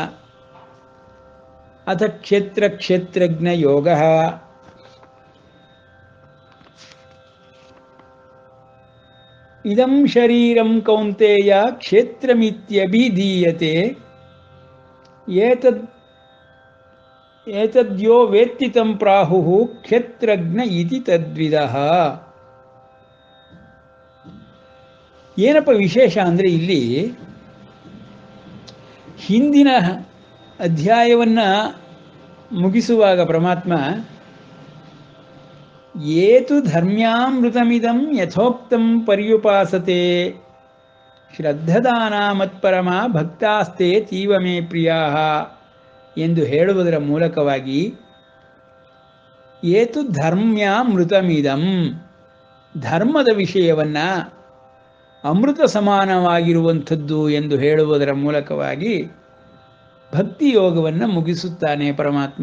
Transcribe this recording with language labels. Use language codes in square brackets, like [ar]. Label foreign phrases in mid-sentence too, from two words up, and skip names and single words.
[sa] ಅಥ ಕ್ಷೇತ್ರ ಕ್ಷೇತ್ರಜ್ಞ ಯೋಗಃ. ಇದಂ ಶರೀರಂ ಕೌಂತೆಯ ಕ್ಷೇತ್ರಮಿತ್ಯಭಿಧೀಯತೆ. ಏತದ್ಯೋ ವೇತ್ತಿ ತಂ ಪ್ರಾಹುಃ ಕ್ಷೇತ್ರಜ್ಞ ಇತಿ ತದ್ವಿದಃ. [kn] ಏನಪ್ಪ ವಿಶೇಷ ಅಂದರೆ ಇಲ್ಲಿ ಹಿಂದಿನ ಅಧ್ಯಾಯವನ್ನು ಮುಗಿಸುವಾಗ ಪರಮಾತ್ಮ [sa] ಏತು ಧರ್ಮ್ಯಾಮೃತಮಿದಂ ಯಥೋಕ್ತಂ ಪರ್ಯುಪಾಸತೆ ಶ್ರದ್ಧದಾನ ಮತ್ಪರಮ ಭಕ್ತಾಸ್ತೆ ತೀವ ಮೇ ಪ್ರಿಯಾಃ [kn] ಎಂದು ಹೇಳುವುದರ ಮೂಲಕವಾಗಿ [sa] ಏತು ಧರ್ಮ್ಯಾಮೃತಮಿದಂ, [kn] ಧರ್ಮದ ವಿಷಯವನ್ನು ಅಮೃತ ಸಮಾನವಾಗಿರುವಂಥದ್ದು ಎಂದು ಹೇಳುವುದರ ಮೂಲಕವಾಗಿ ಭಕ್ತಿ ಯೋಗವನ್ನು ಮುಗಿಸುತ್ತಾನೆ ಪರಮಾತ್ಮ.